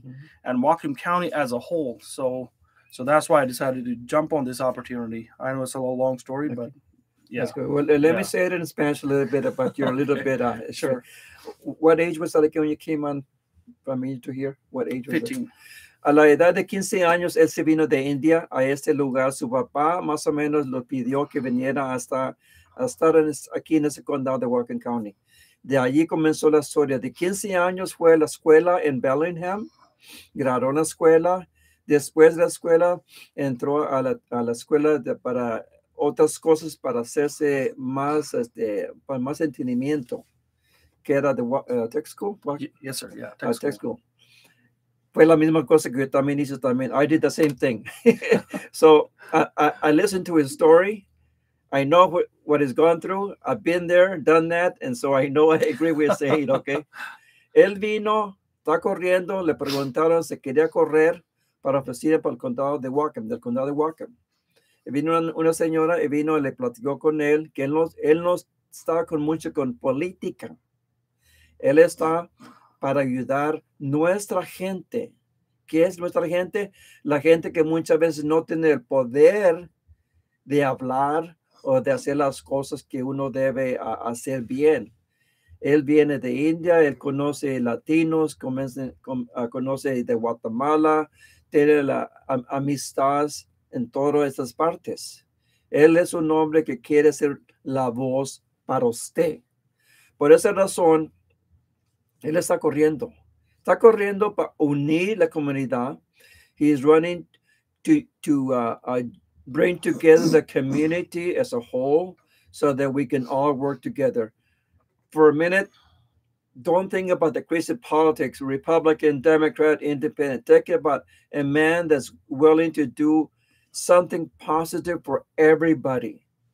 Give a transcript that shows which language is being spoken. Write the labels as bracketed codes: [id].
[en] Mhm. and Whatcom County as a whole. So that's why I decided to jump on this opportunity. I know it's a little long story, but Okay. yeah, That's good. Well, let me yeah, say it in Spanish a little bit about your little okay, bit. sure. What age was that like when you came on from me to here? What age was it? 15. [es] A la edad de 15 años, él se vino de India a este lugar. Su papá más o menos lo pidió que viniera a estar aquí en ese condado de Whatcom County. De allí comenzó la historia. De 15 años fue a la escuela en Bellingham, graduó en la escuela. Después de la escuela entró a la escuela para otras cosas, para hacerse más, para más entendimiento, que era de tech school. [en] Yes, sir. Yeah, tech Tech school. school. [es] Fue la misma cosa que yo también hice también. [en] I did the same thing. So I listened to his story. I know what he's gone through. I've been there, done that, and so I know I agree with saying, okay. [es] Él vino, está corriendo, le preguntaron si quería correr para oficina para el condado de Whatcom, del condado de Whatcom. Y vino una señora y vino y le platicó con él que él no está con mucho con política. Él está para ayudar nuestra gente. ¿Qué es nuestra gente? La gente que muchas veces no tiene el poder de hablar o de hacer las cosas que uno debe hacer bien. Él viene de India, él conoce latinos, conoce de Guatemala, tiene la amistad en todas estas partes. Él es un hombre que quiere ser la voz para usted. Por esa razón, él está corriendo. Está corriendo para unir la comunidad. [en] He's running to bring together the community as a whole so that we can all work together. For a minute, don't think about the crazy politics, Republican, Democrat, Independent. Think about a man that's willing to do something positive for everybody.